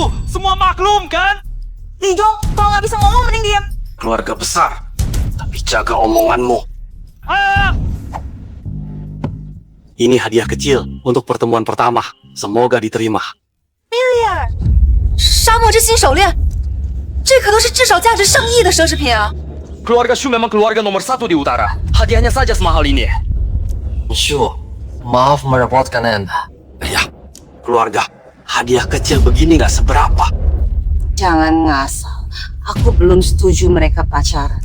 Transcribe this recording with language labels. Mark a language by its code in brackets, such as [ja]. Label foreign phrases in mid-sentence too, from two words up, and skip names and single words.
[id] Semua maklum kan? Lijo, kalau nggak bisa ngomong mending diam. Keluarga besar. Tapi jaga omonganmu. Ini hadiah kecil untuk pertemuan pertama. Semoga diterima. [zh] 米莉尔，沙漠之心手链。这可都是至少价值上亿的奢侈品啊！ [id] Keluarga Shu memang keluarga nomor 1 di utara. Hadiahnya saja semahal ini. Shu, maaf merepotkan Anda. Ya, keluarga, hadiah kecil begini nggak seberapa. Jangan ngasal. Aku belum setuju mereka pacaran.